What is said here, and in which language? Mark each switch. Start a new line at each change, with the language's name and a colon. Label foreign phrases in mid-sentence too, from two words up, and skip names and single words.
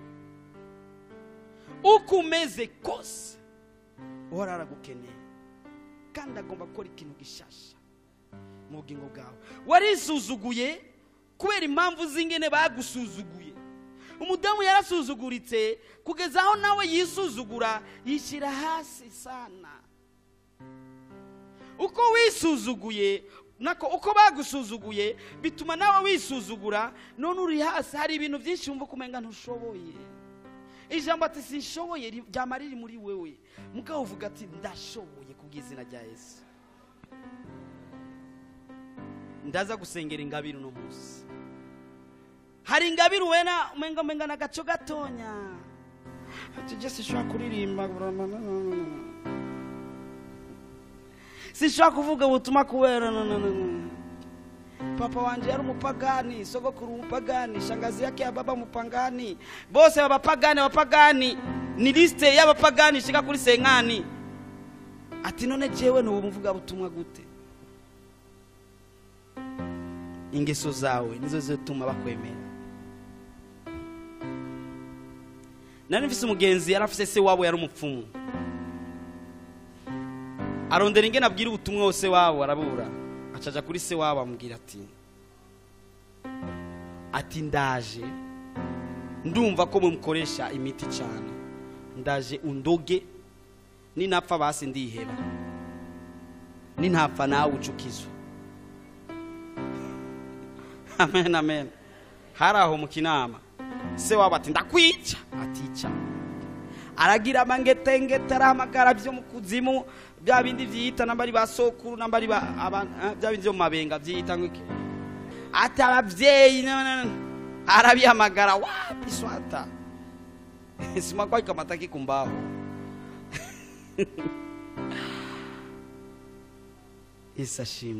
Rundi: Uko umeze kose uhora aragukeneye kandi agomba gukora ikintu gishasha mu bugingo bwawe. Warisuzuguye kubera impamvu zingene bagusuzuguye. Umudamu yarasuzuguritse kugeza aho nawe yisuzugura, yishira hasi sana. Uko wisuzuguye nako uko bagusuzuguye bituma nawe wisuzugura, none uri hasi. Hari ibintu byinshi wumva kumenga ntushoboye. Ijambo ati sinshoboye ryamariri muri wewe, mugabo uvuga ati ndashoboye kubw'izina rya Yesu. Ndaza gusengera ingabire no munsi. Hari ingabire wena umenga na gaco gatonya, ati je sishobora kuririmba, sishobora kuvuga ubutumwa kubera papa wanje yari umupagani, sogokuru umupagani, shangazi yake ya baba umupagani, bose abapagani, ni liste y'abapagani shika kuri senkani. Ati none jewe no muvuga butumwa gute? Ingeso zawe nizo zituma bakwemera. Nari mfise umugenzi yarafise se wabo yari umupfumu, arondera ingene abwira ubutumwa wose wabo arabura. acaja kuri se wabo amubwira ati ndaje ndumva ko mumukoresha imiti cyane, ndaje undoge ninapfa basi ndiheba, ninapfa nawe ucukizwe. Amen amen. Haraho mu kinama se wabo ati ndakwica, atica aragira amangetengete arahamagara byo mu kuzimu, bya bindi byita nambari basokuru nambari bya bindi byo mabenga byita ngiki, ati abavyeyi arabihamagara
Swahili: wapi swata sima kwa ikamataki kumbaho.
Rundi: Isashimwe.